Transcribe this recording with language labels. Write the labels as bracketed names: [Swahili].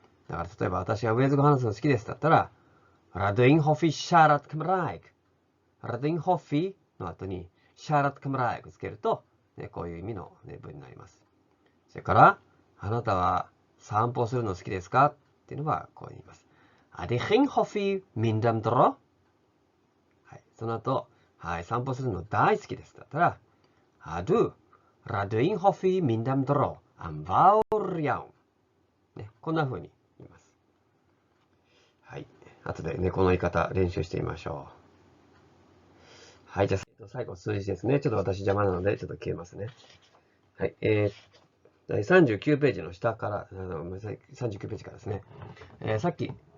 [Japanese] だから例えば私はウェーズ語話すの好きですだったら、 [Welsh] Rydw i'n hoffi siarad Cymraeg。 Rydw i'n hoffi [Japanese] の後に [Welsh] siarad Cymraeg [Japanese] つけると、ね、こういう意味の、ね、文になります。それから、あなたは散歩するの好きですかっていうのはこう言います。 [Welsh] Ydych chi'n hoffi mynd am dro？ [Japanese] はい。その後、はい、散歩するの大好きですだったら、 [Welsh] Ydw, rydw i'n hoffi mynd am dro am fawr iawn。 [Japanese] ね、こんな風に言います。はい。後でね、この言い方練習してみましょう。はい。じゃあ、最後数字ですね。ちょっと私邪魔なので、ちょっと消えますね。はい。第39ページの下から、39ページからですね。さっき、